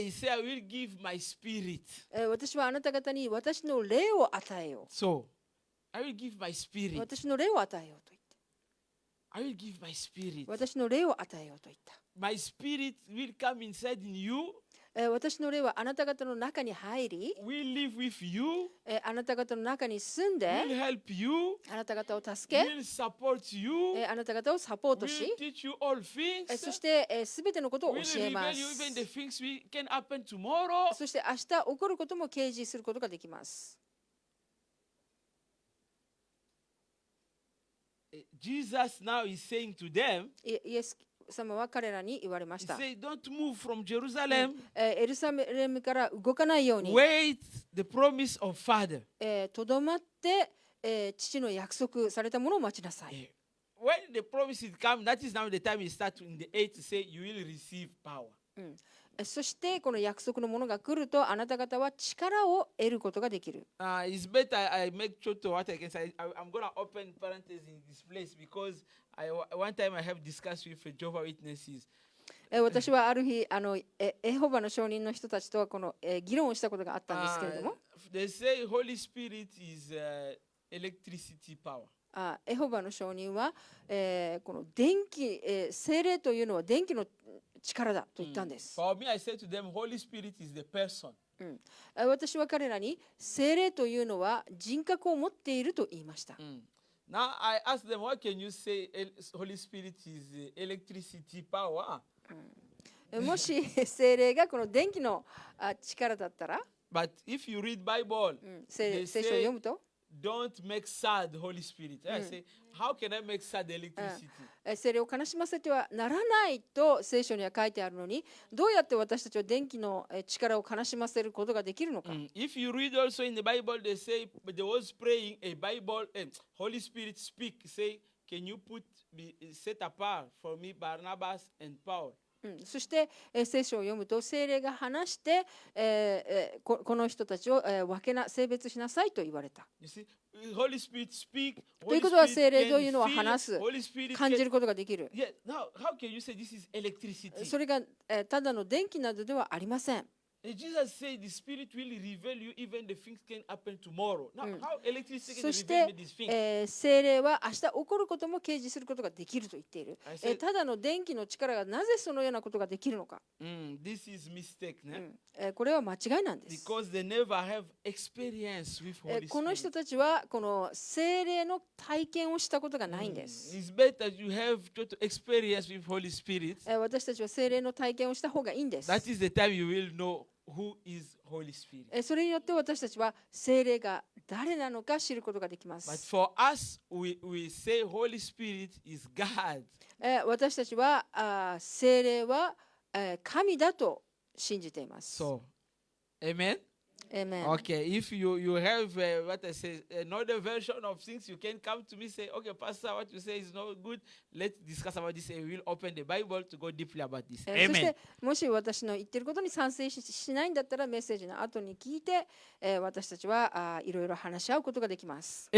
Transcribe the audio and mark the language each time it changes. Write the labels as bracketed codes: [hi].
[en] Say, I will give my spirit. [ja] 私はあなた方に私の霊を与えよう。 [en] So, I will give my spirit. [ja] 私の霊を与えようと言って。 [en] I will give my spirit. [ja] 私の霊を与えようと言った。 [en] My spirit will come inside in you. [ja] 私の霊はあなた方の中に入り、 [en] Will live with you. [ja] あなた方の中に住んで、 [en] Will help you. [ja] あなた方を助け、 [en] Will support you. [ja] あなた方をサポートし、 [en] Will teach you all things. [ja] そしてすべてのことを [en] Will [ja] 教え [en] reveal [ja] ま [en] you even the [ja] す。 [en] things we can happen tomorrow. [ja] そして明日起こることも掲示することができます。 [en] Jesus now is saying to them, [ja] イエス様は彼らに言われまし [en] He [ja] た。 [en] said, don't move from Jerusalem. [ja] エルサレムから動かないように、 [en] Wait the promise of Father. [ja] とどまって、父の約束されたものを待ちなさい。 [en] When the promise is come, that is now the time he starts in the 8 to say, you will receive power. [ja] そしてこの約束のものが来るとあなた方は力を得ることができる。 [en] It's better I make sure to what I can say. I'm going to open parentheses in this place because one time I have discussed with Jehovah's Witnesses. [ja] 私はある日エホバの証人の人たちとはこの、議論をしたことがあったんですけれども、 [en] They say Holy Spirit is electricity power. [ja] エホバの証人は、この電気、聖霊というのは電気の力だと言ったんです。 [en] For me, I say to them, Holy Spirit is the person. [ja] 私は彼らに聖霊というのは人格を持っていると言いました。 [en] Now I ask them, what can you say Holy Spirit is electricity power? [ja] もし聖霊がこの電気の力だったら、 [en] But if you read Bible, [ja] 聖 [en] they [ja] 書を [en] say, [ja] 読むと、 [en] don't make sad Holy Spirit. I say, how can I make sad electricity? [ja] 聖霊を悲しませてはならないと聖書には書いてあるのに、どうやって私たちは電気の力を悲しませることができるのか。 [en] If you read also in the Bible, they say they was praying a Bible, Holy Spirit speak, say, can you set apart for me Barnabas and Paul? [ja] そして、聖書を読むと聖霊が話して、この人たちを、性別しなさいと言われた。 [en] You see, Holy Spirit speak, [ja] ということは聖霊というのは話す、 [en] Holy Spirit [ja] 感じることができる。 [en] Yeah, now how can you say this is electricity? [ja] それが、ただの電気などではありません。 [en] Jesus said the Spirit will reveal you even the things can happen tomorrow. Now, how electricity can [ja] そし [en] reveal [ja] て [en] me these things?、 [ja] 聖霊は明日起こることも掲示することができると言っている。 [en] I said- [ja] ただの電気の力がなぜそのようなことができるのか、 [en] this is mistake, né? [ja] これは間違いなんです。 [en] Because they never have experience with Holy [ja] この [en] Spirit. [ja] 人たちはこの聖霊の体験をしたことがないんです。 [en] It's better you have total experience with Holy Spirit. [ja] 私たちは聖霊の体験をした方がいいんです。 [en] That is the time you will know who is Holy Spirit. [ja] それによって私たちは聖霊が誰なのか知ることができま [en] But [ja] す。 [en] for us, we say Holy Spirit is God. [ja] 私たちは聖霊は神だと信じています。 [en] So, amen? Amen. Okay, if you have what I say, another version of things, you can come to me say, okay, Pastor, what you say is not good. Let's discuss about this and we'll open the Bible to go deeply about this. [ja] そし [en] Amen. [ja] てもし私の言っていることに賛成しないんだったらメッセージの後に聞いて、私たちはいろいろ話し合うことができます。